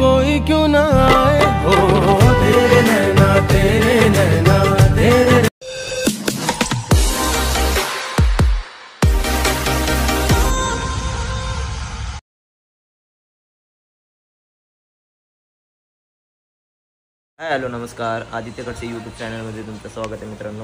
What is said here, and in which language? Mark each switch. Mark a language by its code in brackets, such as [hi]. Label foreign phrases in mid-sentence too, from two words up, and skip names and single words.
[hi] कोई क्यों ना आए हो, तेरे नैना तेरे नैना तेरे। [mr] हॅलो नमस्कार, आदित्यकडचे यूट्यूब चॅनलमध्ये तुमचं स्वागत आहे मित्रांनो.